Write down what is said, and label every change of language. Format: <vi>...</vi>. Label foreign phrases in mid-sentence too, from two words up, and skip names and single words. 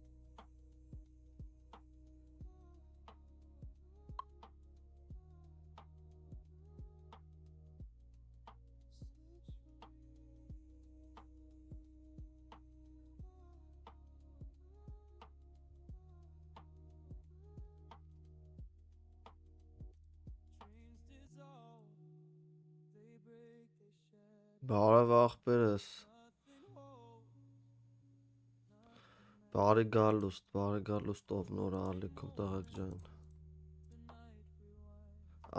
<en>Slips from dreams dissolve, they break, they shatter.</en> <hy>Բարև աղբերս,</hy> <en>Nothing holds, nothing</en> <hy>բարի գալուստ ով նոր ալիքում տղեկ ջան։</hy> <en>the night rewind.</en>